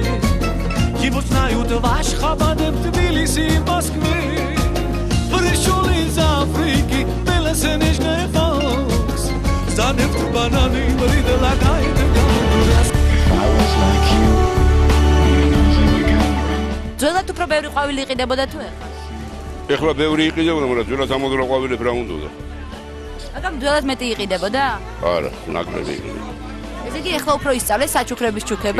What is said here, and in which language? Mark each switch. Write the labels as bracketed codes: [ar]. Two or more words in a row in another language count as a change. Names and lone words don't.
[ru] Его знают в Ашхабаде, в Тбилиси и в Москве. Пришел из Африки, белоснежный фокс. За нефть бананы предлагает газ. [ka] ძველად უფრო ბევრი ყვავილი იყიდებოდა თუ ეხლა? ეხლა ბევრი იყიდებოდა, მაგრამ ძველად ამოდრა ყვავილები რა უნდოდა? მაგრამ ძველად მეტი იყიდებოდა? არა, ნაკლები იყიდებოდა. ესე იგი ეხლა უფრო ისწავლეს საჩუქრების ჩუქება?